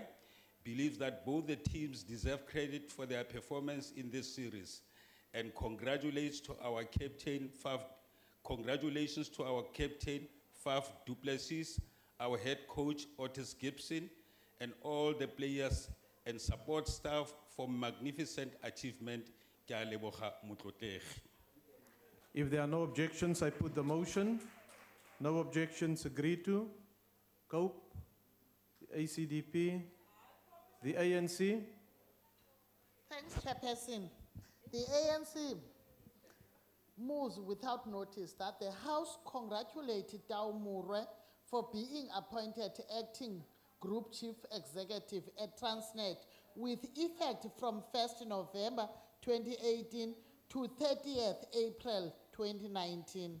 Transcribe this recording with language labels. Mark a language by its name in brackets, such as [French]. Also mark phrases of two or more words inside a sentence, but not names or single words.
[English] Believes that both the teams deserve credit for their performance in this series, and congratulates to our captain Faf Congratulations to our captain, Faf Duplessis, our head coach, Otis Gibson, and all the players and support staff for magnificent achievement. [Tswana] Ke a leboga motlotlegi. [English] If there are no objections, I put the motion. No objections, agreed to. COPE, the ACDP, the ANC. Thanks, Chairperson. The ANC moves without notice that the House congratulated Tao Mure for being appointed acting Group Chief Executive at Transnet with effect from 1st November 2018 to 30th April 2019.